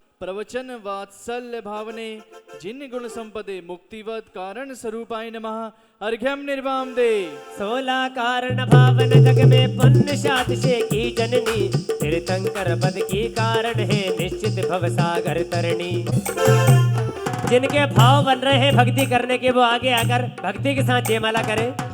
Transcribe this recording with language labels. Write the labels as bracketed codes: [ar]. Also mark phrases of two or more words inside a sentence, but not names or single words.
[sa] प्रवचन वात्सल्य भावने जिन गुण संपदे मुक्तिवत कारण स्वरूपाय नमः अर्घ्यम निर्वाम दे। [hi] 16 कारण भावन जग में पुण्य सात से की जननी तीर्थंकर पद की कारण है निश्चित भव सागर तरणी। जिनके भाव बन रहे हैं भक्ति करने के वो आगे आकर भक्ति के साथ जयमाला करें।